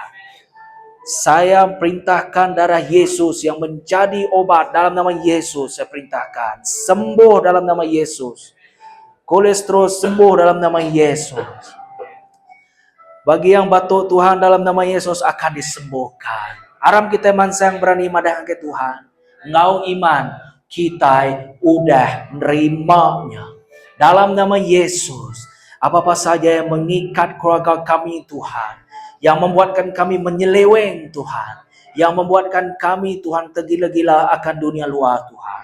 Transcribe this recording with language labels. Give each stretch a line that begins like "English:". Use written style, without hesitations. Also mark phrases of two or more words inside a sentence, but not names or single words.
Indonesian: Saya perintahkan darah Yesus yang menjadi obat dalam nama Yesus. Saya perintahkan. Sembuh dalam nama Yesus. Kolesterol sembuh dalam nama Yesus. Bagi yang batuk Tuhan dalam nama Yesus akan disembuhkan.
Iban: Aram kita mansang berani madah ke Tuhan. Ngau iman kita udah nerimanya.
Indonesian: Dalam nama Yesus. Apa-apa saja yang mengikat keluarga kami Tuhan. Yang membuatkan kami menyeleweng Tuhan. Yang membuatkan kami Tuhan tergila-gila akan dunia luar Tuhan.